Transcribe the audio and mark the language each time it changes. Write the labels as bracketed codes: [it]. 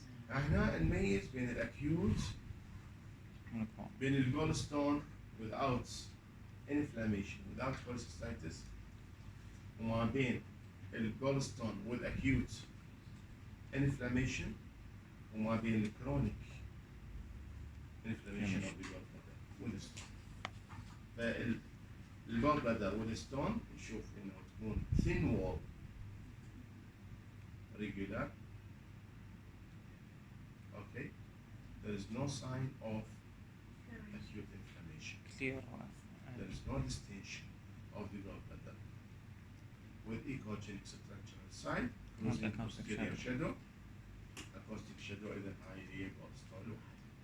[ar] هنا نميز بين الاكيوت بين الجولستون [en] without inflammation without cholecystitis [ar] وما بين الجولستون [en] with acute inflammation [ar] وما بين الكرونيك [en] inflammation of the gallbladder with stone. [ar] الجول بلادر والستون نشوف انه تكون [en] thin wall regular. Okay, there is no sign of acute inflammation. [ar] كثير [en] There is no distension of the gallbladder. With echogenic structure inside, closing posterior shadow, acoustic shadow [ar] إذا هاي هي [en] gallstone لوحدها.